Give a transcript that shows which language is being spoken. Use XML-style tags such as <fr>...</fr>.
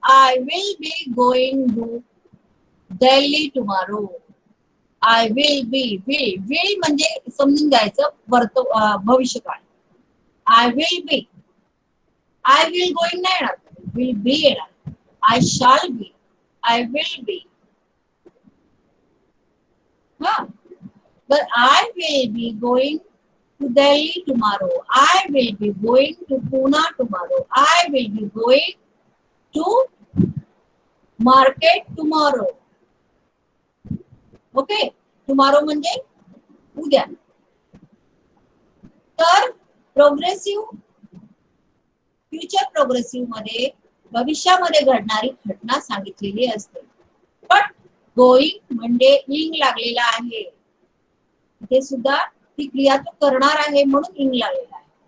<en>I will be going to Delhi tomorrow. I will be,</en> <mr>will म्हणजे समजून घ्यायचं भविष्यकाळ.</mr> <en>I will be, I will going</en> <mr>नाही येणार,</mr> <en>will be</en> <mr>येणार.</mr> <en>I shall be, I will be. हा, but I will be going to Delhi tomorrow. I will be going to Pune tomorrow. I will be going to market tomorrow. Okay, tomorrow</en> <mr>म्हणजे उद्या. तर progressive, future progressive मध्ये भविष्यामध्ये घडणारी घटना सांगितलेली असते. पण गोईंग म्हणजे इंग लागलेला आहे, ते सुद्धा ती क्रिया तो करणार आहे म्हणून इंग लागलेला आहे.</mr>